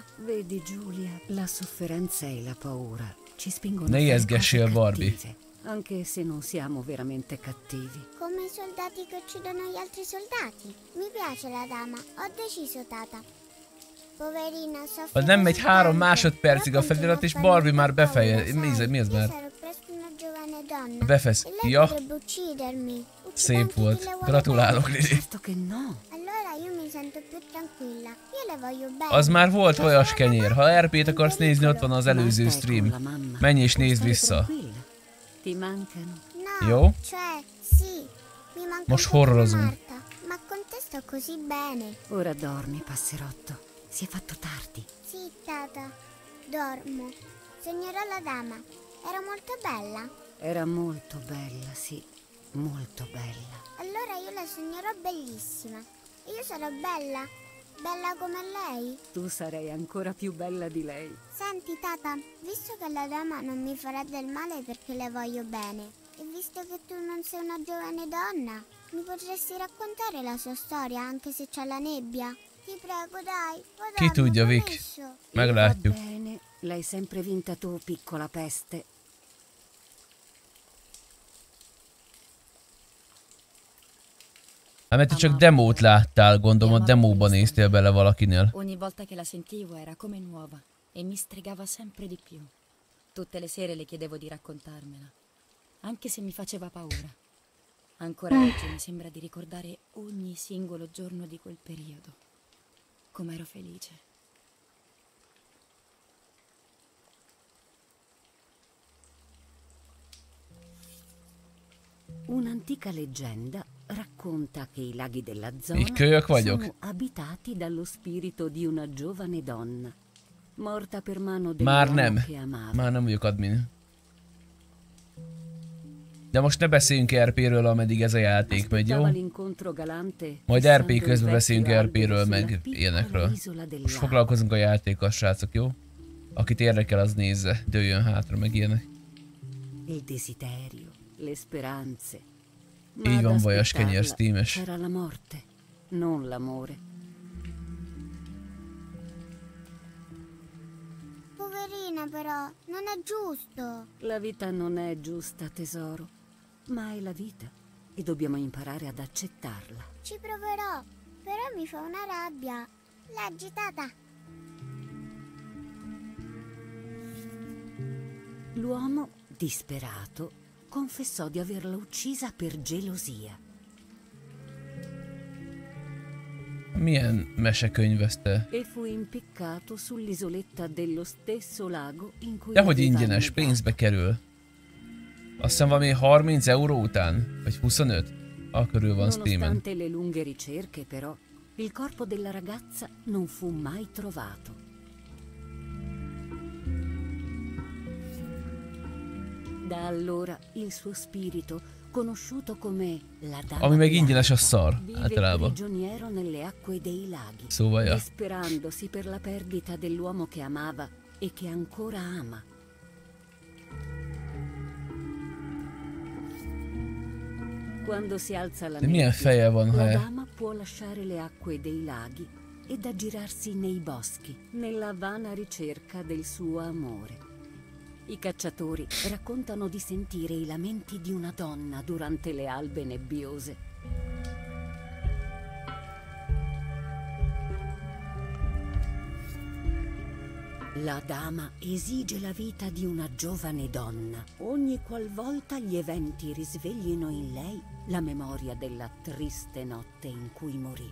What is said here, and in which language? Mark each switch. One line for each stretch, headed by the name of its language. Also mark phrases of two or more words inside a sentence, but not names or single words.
Italian: Vedi, Giulia, la sofferenza e la paura ci spingono
Hungarian: Ne
Italian: a fare
Hungarian: ijeszgessél,
Italian: cose Barbie. cattive, anche se non siamo veramente cattivi. Come i soldati che uccidono gli altri soldati. Mi piace la dama, ho deciso, Tata. Poverina, soffre
Hungarian: Ha nem megy
Italian: così 3 tanto,
Hungarian: másodpercig a
Italian: però
Hungarian: felirat és
Italian: continua a
Hungarian: Barbie már
Italian: farmi paura,
Hungarian: befeje...
Italian: sai?
Hungarian: Mi ez
Italian: Io
Hungarian: már?
Italian: sarò presto una giovane donna.
Hungarian: Befesz.
Italian: E lei
Hungarian: Ja,
Italian: potrebbe uccidermi. Uccide
Hungarian: szép
Italian: anche chi
Hungarian: volt.
Italian: le vuole
Hungarian: Gratulálok,
Italian: bene. Lili. Certo che no. Allora io mi sento più tranquilla. Io le voglio bene.
Hungarian: Az már volt
Italian: La
Hungarian: vajas
Italian: sua
Hungarian: kenyér.
Italian: mamma
Hungarian: Ha
Italian: è
Hungarian: RP-t
Italian: in
Hungarian: akarsz nézni, ott van
Italian: pericolo.
Hungarian: az előző
Italian: Marta è con la
Hungarian: stream.
Italian: mamma.
Hungarian: Menj és
Italian: Puoi
Hungarian: nézd
Italian: stare
Hungarian: vissza.
Italian: tranquilla. Ti mancano. No,
Hungarian: Jó?
Italian: cioè, sì. Mi manca
Hungarian: Most
Italian: un po' come
Hungarian: horrorozunk.
Italian: Marta, ma con te sto così bene. Ora dormi, passerotto. Si è fatto tardi. Sì, Tata, dormo. Sognerò la dama. Era molto bella. Era molto bella, sì, molto bella. Allora io la sognerò bellissima. E io sarò bella. Bella come lei. Tu sarai ancora più bella di lei. Senti, Tata, visto che la dama non mi farà del male perché le voglio bene, e visto che tu non sei una giovane donna, mi potresti raccontare la sua storia anche se c'è la nebbia? Ti prego, dai.
Hungarian: Ki tudja, Vic.
Italian: promesso.
Hungarian: Meglátjuk.
Italian: Va bene, l'hai sempre vinta tu, piccola peste.
Hungarian: Hát mert te csak demót láttál, gondolom a demóban néztél bele valakinél.
Italian: Ogni volta che la sentivo era come nuova e mi stregava sempre di più. Tutte le sere le chiedevo di raccontarmela, anche se mi faceva paura. Ancora oggi mi sembra di ricordare ogni singolo giorno di quel periodo. Com'ero felice. Un'antica leggenda racconta che i laghi della zona
Hungarian: Így kölyök vagyok.
Italian: sono abitati dallo spirito di una giovane donna, morta per mano
Hungarian: Már
Italian: dell'uomo
Hungarian: nem.
Italian: che amava.
Hungarian: Már nem vagyok admin. De most ne beszéljünk RP-ről, ameddig ez a játék megy, jó?
Italian: Aspettava l'incontro galante,
Hungarian: Majd
Italian: fissando
Hungarian: RP
Italian: il
Hungarian: közben beszéljünk
Italian: vecchio
Hungarian: RP-ről,
Italian: albero
Hungarian: meg
Italian: sulla piccola
Hungarian: ilyenekről.
Italian: isola del
Hungarian: Most
Italian: lago.
Hungarian: foglalkozunk a játékkal, srácok, jó? Akit érdekel, az nézze, dőljön hátra, meg ilyenek.
Italian: Il desiderio, le speranze.
Hungarian: Így
Italian: ad
Hungarian: van, vajas kenyér,
Italian: aspettarla
Hungarian: Steam-es.
Italian: c'era la morte, non l'amore. Poverina però, non è giusto. La vita non è giusta, tesoro, ma è la vita e dobbiamo imparare ad accettarla. Ci proverò, però mi fa una rabbia. Leggi, Tata. L'uomo, disperato, confessò di averla uccisa per gelosia.
Hungarian: Milyen mesekönyv ez te?
Italian: E fu impiccato sull'isoletta dello stesso lago in cui
Hungarian: Dehogy
Italian: aveva
Hungarian: ingyenes,
Italian: annegato.
Hungarian: pénzbe kerül. Azt hiszem valami 30 euró után? Vagy 25? A körül van Steamen.
Italian: Nonostante le lunghe ricerche, però, il corpo della ragazza non fu mai trovato. Da allora il suo spirito, conosciuto come la dama
Hungarian: Ami meg
Italian: bianca,
Hungarian: ingyenes, az szar,
Italian: vive
Hungarian: általában.
Italian: prigioniero nelle acque dei laghi,
Hungarian: Szóval ja.
Italian: disperandosi per la perdita dell'uomo che amava e che ancora ama. Quando si alza la
Hungarian: De milyen
Italian: nebbia,
Hungarian: feje van, ha
Italian: la e... dama può lasciare le acque dei laghi ed aggirarsi nei boschi, nella vana ricerca del suo amore. I cacciatori raccontano di sentire i lamenti di una donna durante le albe nebbiose. La dama esige la vita di una giovane donna, ogni qualvolta gli eventi risveglino in lei la memoria della triste notte in cui morì.